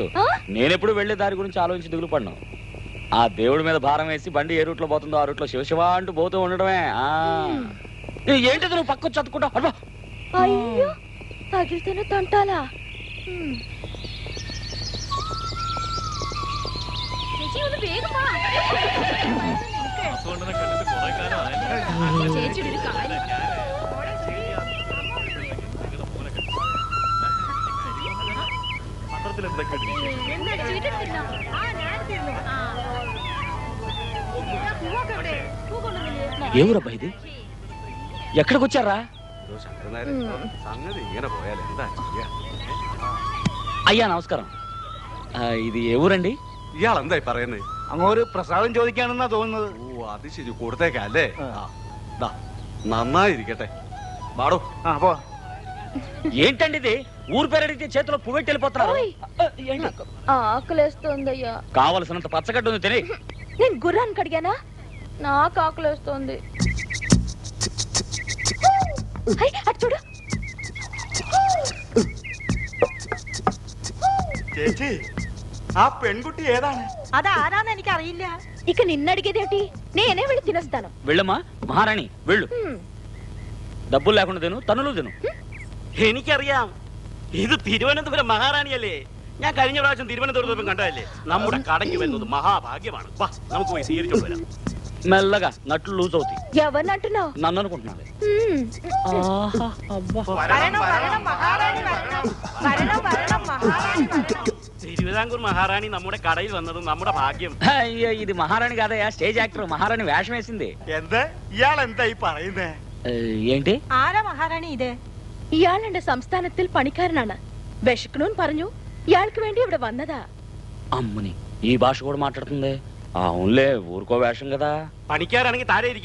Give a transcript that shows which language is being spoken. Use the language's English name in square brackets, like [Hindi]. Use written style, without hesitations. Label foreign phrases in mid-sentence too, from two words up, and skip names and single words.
[Telugu] నేనెప్పుడు వెళ్లే దారి గురించి ఆలోచించి దిగులు పడ్డాను. ఆ దేవుడి మీద భారం వేసి బండి ఏ రూట్ లో పోతుందో ఆ రూట్ లో శివశివ అంటూ పోతూ ఉండడమే. ఏంటిది నువ్వు పక్క చదువుకుంటా? అయ్యో, తగిలితేనే తంటాలా? [Malayalam] ചേച്ചി ഒന്ന് വേഗം വാ. ചേച്ചിയുടെ ഒരു കാര്യം. [Telugu] ఎవరబ్బా ఇది? ఎక్కడికి వచ్చారా? అయ్యా నమస్కారం. ఇది ఏ ఊరండి? [Malayalam] ഇയാളെന്തായി പറയുന്നത്? അങ്ങോട്ട് പ്രസാദം ചോദിക്കാണെന്നാ തോന്നുന്നത്. ഓ അത് ശരി, കൊടുത്തേക്കല്ലേ. നന്നായിരിക്കട്ടെ. ബാടോ. പോ. [Telugu] ఏంటండి ఇది? ఊరు పేరు అడిగితే చేతిలో పువ్వెట్టి వెళ్ళిపోతున్నారు. ఆకలేస్తోందయ్యా. కావలసినంత పచ్చగడ్డ ఉంది తిని. నేను గుర్రానికి అడిగానా? నాకు ఆకలేస్తోంది. అటు చూడు. [Malayalam] ചേച്ചി, ആ പെൺകുട്ടി ഏതാണ്? అదారాന്ന് എനിക്ക് അറിയില്ല. [Telugu] ఇక నిన్నడిగేదేంటి? నేనే వెళ్ళి తినేస్తాను. వెళ్ళమ్మా మహారాణి వెళ్ళు. డబ్బులు లేకుండా తిను, తనులు తిను. [Malayalam] എനിക്കറിയാം, ഇത് തിരുവനന്തപുരം മഹാറാണിയല്ലേ. ഞാൻ കഴിഞ്ഞ പ്രാവശ്യം തിരുവനന്തപുരത്ത് കണ്ടതല്ലേ. നമ്മുടെ കടയ്ക്ക് വരുന്നത് മഹാഭാഗ്യമാണ്. വാ നമുക്ക് പോയി സ്വീകരിച്ചോണ്ട് വരാം. [Telugu] మెల్లగా నట్లు లూజ్ అవుతాయి. ఎవరిని అంటున్నావు? నన్ను అనుకుంటున్నాను. [Malayalam] വരണം വരണം മഹാറാണി വരണം. വരണം വരണം മഹാറാണി വരണം. തിരുവിതാംകൂർ മഹാറാണി നമ്മുടെ കടയിൽ വന്നത് നമ്മുടെ ഭാഗ്യം. [Telugu] అయ్యో ఇది మహారాణి కాదయ్యా, [English] stage actor. [Telugu] మహారాణి వేషం వేసింది. [Malayalam] എന്ത്? ഇയാളെന്തായി പറയുന്നേ? [Telugu] ఏంటి? [Malayalam] ആരാ മഹാറാണി ഇത്? ഇയാൾ എന്റെ സംസ്ഥാനത്തിൽ പണിക്കാരനാണ്. വിശക്കണൂന്ന് പറഞ്ഞു. ഇയാൾക്ക് വേണ്ടി ഇവിടെ വന്നതാ. [Telugu] అమ్ముని ఈ భాష కూడా మాట్లాడుతుంది. అవునులే, ఊరుకో వేషం కదా. [Malayalam] പണിക്കാരാണെങ്കിൽ താഴെ ഇരിക്കുക.